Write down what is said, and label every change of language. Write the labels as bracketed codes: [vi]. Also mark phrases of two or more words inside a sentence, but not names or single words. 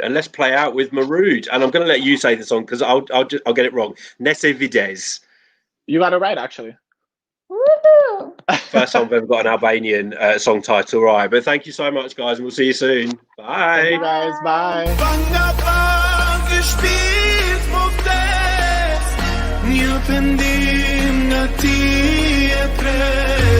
[en] And let's play out with Mirud. And I'm going to let you say the song because I'll get it wrong. Nëse Vdes. You got it right, actually. Woohoo! First time I've ever got an Albanian song title right. But thank you so much, guys, and we'll see you soon. Bye. Thank you guys. Bye. [sq] Një pendim nga ti e tre